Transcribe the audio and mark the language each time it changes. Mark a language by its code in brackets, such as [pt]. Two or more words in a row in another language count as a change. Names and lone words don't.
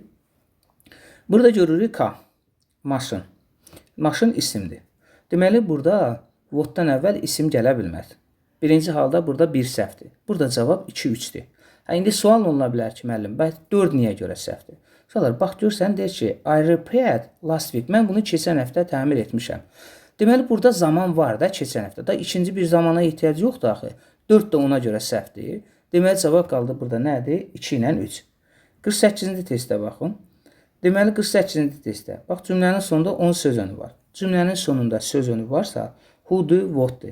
[az] Burada görürük K, maşın. Maşın isimdir. Deməli, burada what-dan əvvəl isim gələ bilməz. Birinci halda burada bir səhvdir. Burada cavab 2-3-dir. İndi sual oluna bilər ki, müəllim, 4 niyə görə səhvdir? Uşaqlar, bax, görsən, deyir ki, [en] I repaired last week. [az] Mən bunu keçən həftə təmir etmişəm. Deməli, burada zaman var da keçən həftə. Da ikinci bir zamana ehtiyac yoxdur axı. 4 də ona görə səhvdir. Deməli, cavab qaldı burada nədir? 2 ilə 3. 48-ci testə baxın. Deməli, 48-ci testdə. Bax, cümlənin sonunda 10 söz önü var. Cümlənin sonunda söz önü varsa, who-dur, what-dur.